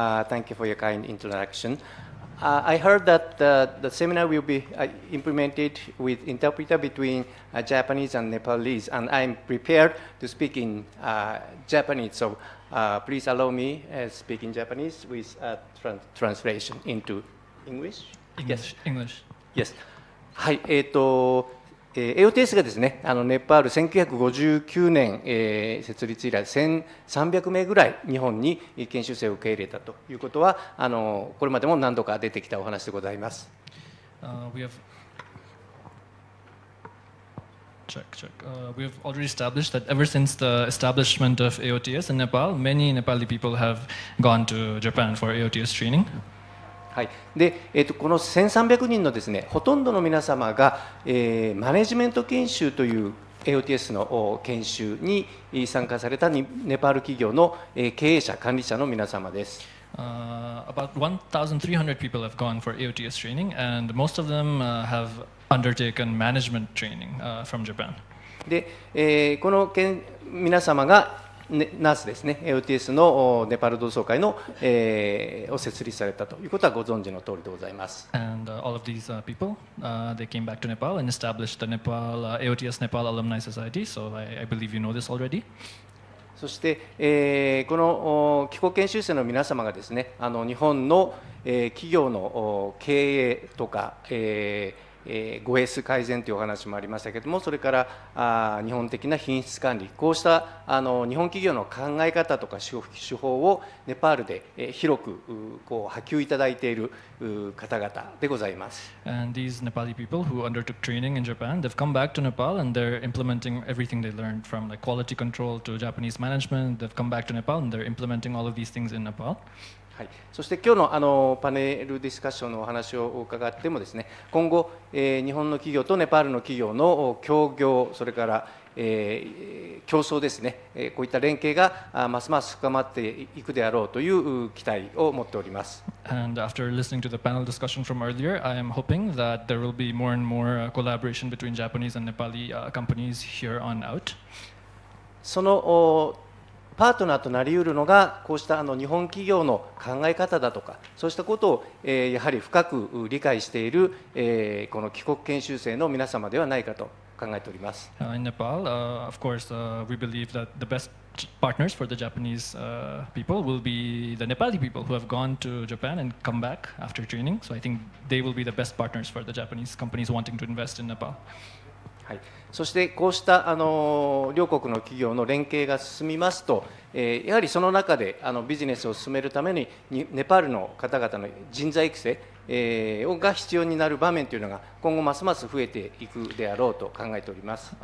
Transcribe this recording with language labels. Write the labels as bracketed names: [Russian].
[English] Thank you for your kind introduction. I heard that the seminar will be implemented with interpreter between Japanese and Nepalese, and I'm prepared to speak in Japanese. So please allow me speak in Japanese with translation into English. English. English. Yes. [Japanese] はい。 AOTS がですね、ネパール1959年、設立以来1300名ぐらい日本に研修生を受け入れたということはこれまでも何度か出てきたお話でございます。 [English] We have already established that ever since the establishment of AOTS in Nepal, many Nepali people have gone to Japan for AOTS training. [Japanese] はい。で、この1300人のですね、ほとんどの皆様が、マネジメント研修という AOTS の研修に参加されたネパール企業の経営者、管理者の皆様です。 [English] About 1,300 people have gone for AOTS training, and most of them have undertaken management training from Japan. [Japanese] で、この皆様がナースですね、AOTS のネパール同窓会の、を設立されたということはご存知の通りでございます。 [English] And all of these people, they came back to Nepal and established the AOTS Nepal Alumni Society. So I believe you know this already. [Japanese] そして、この帰国研修生の皆様がですね、日本の、企業の経営とか、ご衛生改善というお話もありましたけれども、それから日本的な品質管理、こうした日本企業の考え方とか手法をネパールで広くこう波及いただいている方々でございます。 [English] And these Nepali people who undertook training in Japan, they've come back to Nepal and they're implementing everything they learned from like quality control to Japanese management. They've come back to Nepal and they're implementing all of these things in Nepal. [Japanese] はい、そして今日のパネルディスカッションのお話を伺ってもですね、今後、日本の企業とネパールの企業の協業、それから、競争ですね、こういった連携がますます深まっていくであろうという期待を持っております。 [English] And after listening to the panel discussion from earlier, I am hoping that there will be more and more collaboration between Japanese and Nepali companies here on out. [Japanese] そのパートナーとなりうるのがこうした日本企業の考え方だとか、そうしたことをやはり深く理解しているこの帰国研修生の皆様ではないかと考えております。 [English] In Nepal, of course, we believe that the best partners for the Japanese people will be the Nepali people who have gone to Japan and come back after training. So I think they will be the best partners for the Japanese companies wanting to invest in Nepal. [Japanese] はい、そしてこうした両国の企業の連携が進みますと、やはりその中でビジネスを進めるためにネパールの方々の人材育成が必要になる場面というのが今後ますます増えていくであろうと考えております。